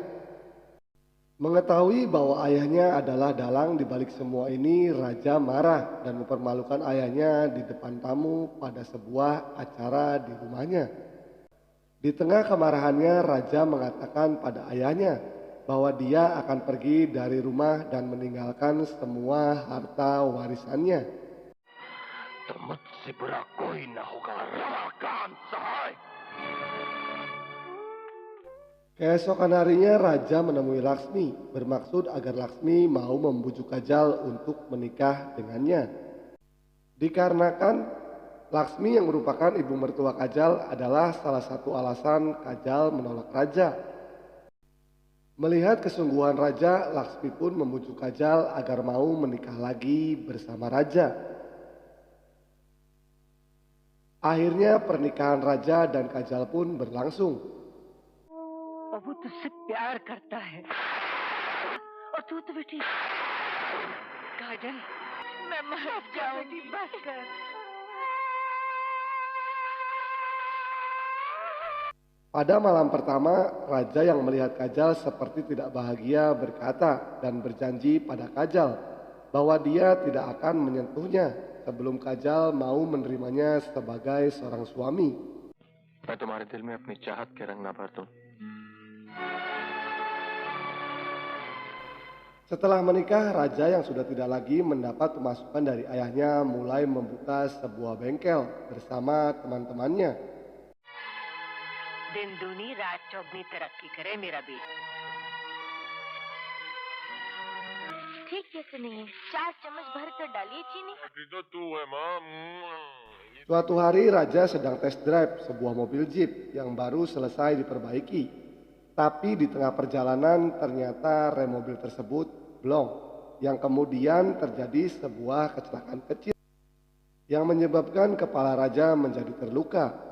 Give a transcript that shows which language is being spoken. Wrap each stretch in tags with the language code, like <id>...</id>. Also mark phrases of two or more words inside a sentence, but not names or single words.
<id>Mengetahui bahwa ayahnya adalah dalang di balik semua ini, raja marah dan mempermalukan ayahnya di depan tamu pada sebuah acara di rumahnya. Di tengah kemarahannya, raja mengatakan pada ayahnya bahwa dia akan pergi dari rumah dan meninggalkan semua harta warisannya.</id> <hi>मुझसे बुरा कोई ना होगा रमाकांत सहाय.</hi> <id>Keesokan harinya raja menemui Laksmi, bermaksud agar Laksmi mau membujuk Kajal untuk menikah dengannya. Dikarenakan Laksmi yang merupakan ibu mertua Kajal adalah salah satu alasan Kajal menolak raja. Melihat kesungguhan raja, Laksmi pun membujuk Kajal agar mau menikah lagi bersama raja. Akhirnya pernikahan raja dan Kajal pun berlangsung.</id> <hi>और वो तुझसे प्यार करता है और तू तो बेटी काजल मैं मर जाऊंगी बस कर.</hi> <id>Pada malam pertama, raja yang melihat Kajal seperti tidak bahagia berkata dan berjanji pada Kajal bahwa dia tidak akan menyentuhnya sebelum Kajal mau menerimanya sebagai seorang suami.</id> <hi>मैं तुम्हारे दिल में अपनी चाहत के रंग ना भर दूं.</hi> <id>Setelah menikah, raja yang sudah tidak lagi mendapat pemasukan dari ayahnya mulai membuka sebuah bengkel bersama teman-temannya.</id> <hi>दिन दूनी रात चौगनी तरक्की करे मेरा बेटा. ठीक कैसे नहीं है? 4 चम्मच भर कर डालिए चीनी. अभी तो तू है माँ.</hi> <id>Suatu hari raja sedang</id> <en>test drive</en> <id>sebuah mobil jeep yang baru selesai diperbaiki. Tapi di tengah perjalanan ternyata rem mobil tersebut blong, yang kemudian terjadi sebuah kecelakaan kecil yang menyebabkan kepala raja menjadi terluka.</id>